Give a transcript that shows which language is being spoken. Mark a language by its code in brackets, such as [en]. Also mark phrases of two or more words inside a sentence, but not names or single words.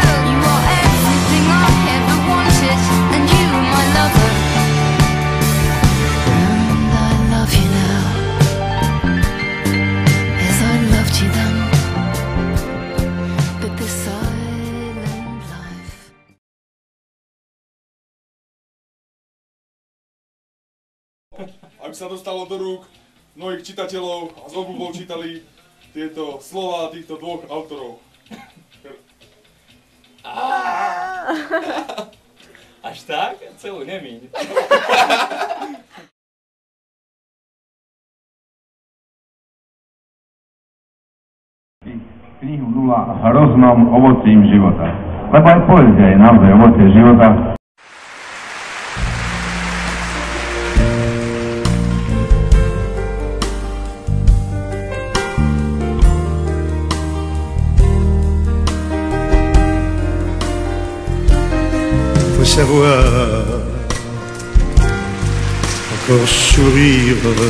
[en] You are everything I ever wanted, and you are my lover. And I love you now, as I loved you then. But this silent life. [sk] Aby sa dostalo do rúk mnohých čitateľov a z obľubou čítali tieto slova týchto dvoch autorov. Až tak? Celú nemíň. Knihu 0 bola hroznom ovocím života. Lebo aj poezia je naozaj ovocie života. [fr] Faut savoir encore sourire